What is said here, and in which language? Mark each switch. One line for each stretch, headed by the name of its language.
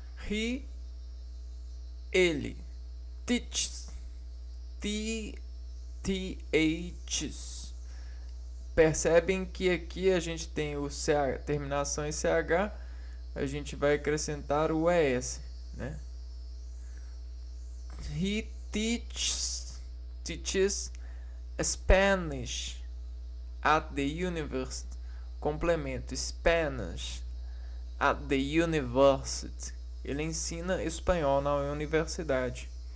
English: He,
Portuguese: ele.
English: Teaches. Teaches.
Portuguese: Percebem que aqui a gente tem o CH, terminação em CH, a gente vai acrescentar o ES, né?
English: He teaches Spanish at the university.
Portuguese: Complemento,
English: Spanish at the university.
Portuguese: Ele ensina espanhol na universidade.